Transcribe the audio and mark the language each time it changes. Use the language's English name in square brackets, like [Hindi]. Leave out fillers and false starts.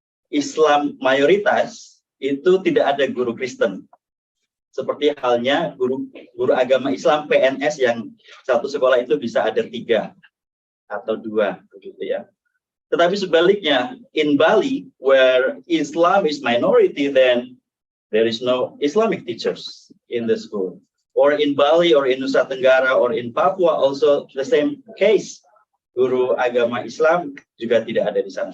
[Indonesian] Islam mayoritas itu tidak ada guru Kristen. Seperti halnya guru agama Islam PNS yang satu sekolah itu bisa ada 3 atau 2, begitu ya. Tetapi sebaliknya, [English] in Bali, where Islam is minority, then there is no Islamic teachers in the school. Or in Bali, or in Nusa Tenggara, or in Papua, also the same case. [Indonesian] Guru agama Islam juga tidak ada di sana.